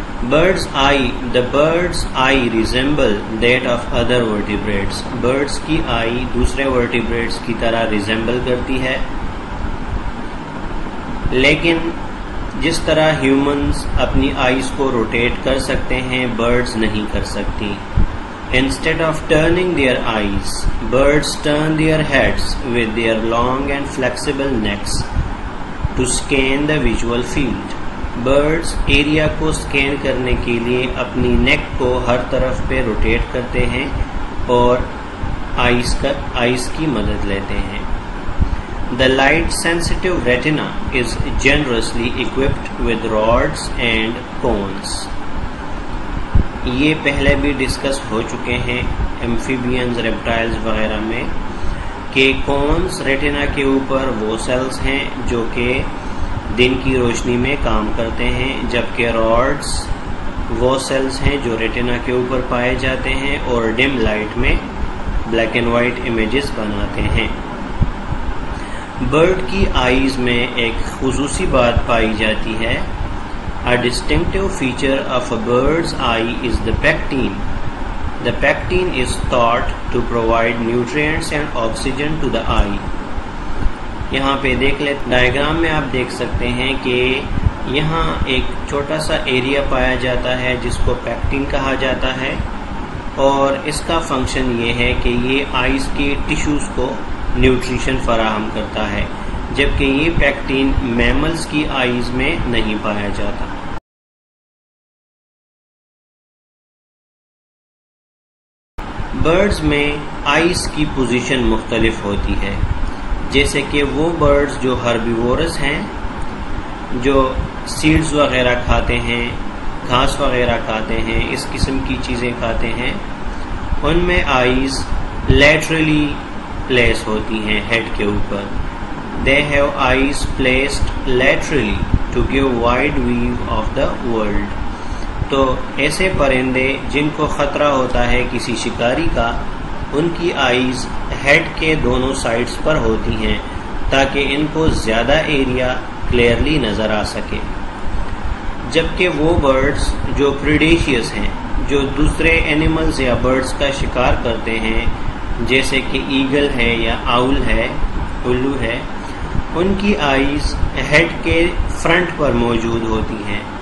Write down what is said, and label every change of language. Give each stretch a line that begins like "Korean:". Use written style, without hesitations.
English: Bird's eye resemble that of other vertebrates.
Urdu: Birds کی آئی دوسرے vertebrates کی طرح resemble کرتی ہے، لیکن جس طرح ہیومنز اپنی آئیز کو روٹیٹ کر سکتے ہیں birds نہیں کر سکتی.
English: Instead of turning their eyes, birds turn their heads with their long and flexible necks to scan the visual field.
Urdu: Birds area کو سکین کرنے کے لیے اپنی نیک کو ہر طرف پہ روٹیٹ کرتے ہیں اور آئیز کی مدد لیتے ہیں.
English: The light sensitive retina is generously equipped with rods and cones.
Urdu: یہ پہلے بھی ڈسکس ہو چکے ہیں ایمفیبینز، ریپٹائلز وغیرہ میں کہ کونز ریٹنا کے اوپر وہ سیلز ہیں جو کہ دن کی روشنی میں کام کرتے ہیں، جبکہ راڈز وہ سیلز ہیں جو ریٹنا کے اوپر پائے جاتے ہیں اور ڈم لائٹ میں بلیک اینڈ وائٹ امیجز بناتے ہیں. برڈ کی آئیز میں ایک خصوصی بات پائی جاتی ہے.
English: A distinctive feature of a bird's eye is the pectin. The pectin is thought to provide nutrients and oxygen to the eye.
Urdu: یہاں پہ دیکھ لیں ڈائیگرام میں آپ دیکھ سکتے ہیں کہ یہاں ایک چھوٹا سا ایریا پایا جاتا ہے جس کو پیکٹین کہا جاتا ہے، اور اس کا فنکشن یہ ہے کہ یہ آئیز کی ٹیشوز کو نیوٹریشن فراہم کرتا ہے، جبکہ یہ پیکٹین میملز کی آئیز میں نہیں پایا جاتا. برڈز میں آئیز کی پوزیشن مختلف ہوتی ہے، جیسے کہ وہ برڈز جو ہربیورس ہیں، جو سیڈز وغیرہ کھاتے ہیں، گھاس وغیرہ کھاتے ہیں، اس قسم کی چیزیں کھاتے ہیں، ان میں آئیز لیٹرلی پلیس ہوتی ہیں ہیڈ کے اوپر.
English: They have eyes placed laterally to give wide view of the world.
Urdu: تو ایسے پرندے جن کو خطرہ ہوتا ہے کسی شکاری کا، ان کی آئیز ہیڈ کے دونوں سائڈز پر ہوتی ہیں تاکہ ان کو زیادہ ایریا کلیئرلی نظر آ سکے. جبکہ وہ برڈز جو پریڈیشیس ہیں، جو دوسرے اینیملز یا برڈز کا شکار کرتے ہیں، جیسے کہ ایگل ہے یا آؤل ہے، الو ہے، ان کی آئیز ہیڈ کے فرنٹ پر موجود ہوتی ہیں.